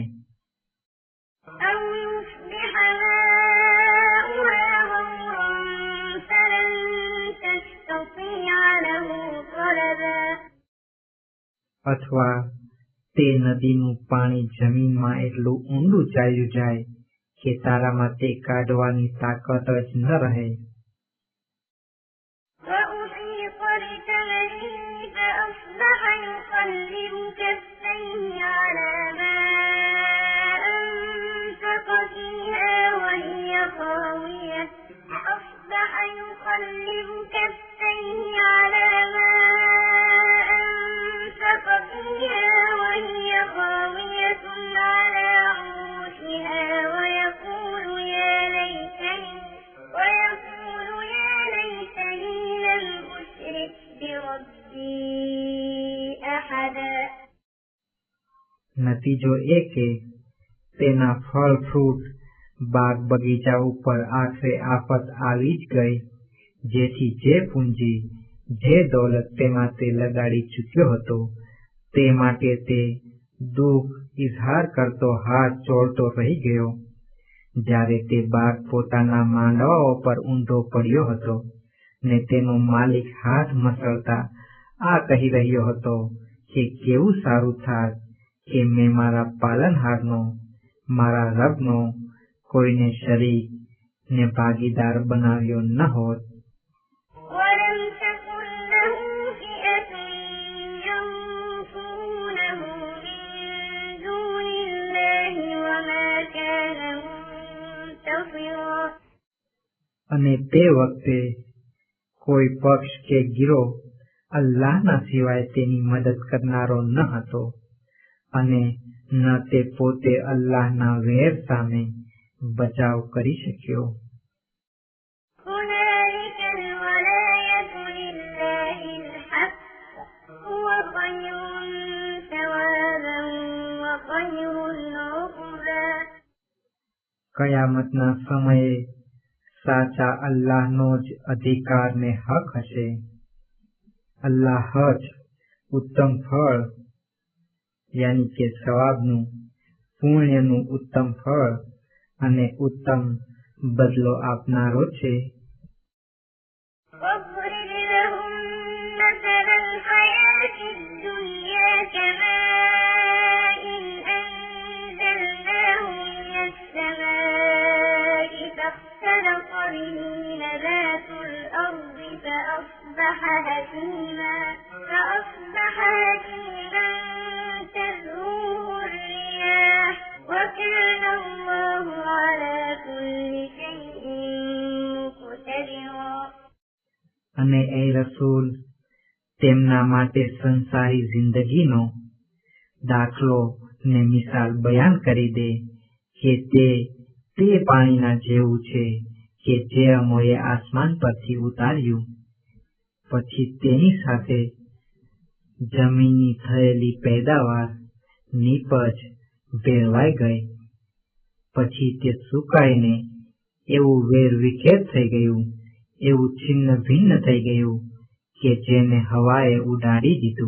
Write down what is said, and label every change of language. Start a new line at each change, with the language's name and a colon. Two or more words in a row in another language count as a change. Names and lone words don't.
Arabic: أو يصبح ماؤها غورا فلن تستطيع له طلبا.
Gujarati: અથવા તે નદીનું પાણી જમીનમાં એટલું ઊંડું ચાલ્યું જાય કે તારામાં તે કાઢવાની તાકાત જ ન રહે.
Arabic: وأحيط بثمره فأصبح يقلب كفيه على ما أنفق فيها وهي خاوية. فأصبح يقلب كفيه على ما أنفق فيها وهي خاوية على عروشها ويقول يا ليتني لم أشرك بربي أحدا.
Gujarati: નતીજો એ કે તેના ફળ ફ્રૂટ બાગ બગીચા ઉપર આખરે આફત આવી જ ગઈ, જેથી જે પૂંજી જે દોલત તેમાં તે લગાડી ચૂક્યો હતો તે માટે તે દુઃખ ઇઝહાર કરતો હાથ જોડતો રહી ગયો. જ્યારે તે બાગ પોતાના માંડવાઓ પર ઊંધો પડ્યો હતો ને તેનો માલિક હાથ મસળતા આ કહી રહ્યો હતો કે કેવું સારું થાત કે મેં મારા પાલનહારનો, મારા રબનો કોઈને શરીક ને ભાગીદાર બનાવ્યો ન હોત.
Arabic: ولم تكن له فئة ينصرونه من دون الله وما كان منتصرا.
Gujarati: અને તે વખતે કોઈ પક્ષ કે ગીરોહ અલ્લાહના સિવાય તેની મદદ કરનારો ન હતો અને ન તે પોતે અલ્લાહના વેર સામે બચાવ કરી શક્યો.
Arabic: هنالك الولاية لله الحق هو خير ثوابا وخير عقبا.
Gujarati: કયામતના સમયે સાચા અલ્લાહનો જ અધિકાર ને હક હશે. અલ્લાહ જ ઉત્તમ ફળ યાની કે સવાબનું, પુણ્યનું ઉત્તમ ફળ અને ઉત્તમ બદલો આપનારો છે.
Arabic: واضرب لهم مثل الحياة الدنيا كماء أنزلناه من السماء فاختلط به نبات الأرض فأصبح هشيما تذروه الرياح وكان الله على كل شيء مقتدرا.
Gujarati: અને એ રસૂલ તેમના માટે સંસારી જિંદગીનો દાખલો ને મિસાલ બયાન કરી દે કે તે પાણીના જેવું છે કે જે અમોએ આસમાન પરથી ઉતાર્યું, પછી તેની સાથે જમીનની થયેલી પેદાવાર નીપજ ભેળવાઈ ગઈ, પછી તે સુકાઈને એવું વેર વિખેર થઈ ગયું, એવું છિન્ન ભિન્ન થઈ ગયું કે જેને હવાએ ઉડાડી દીધું.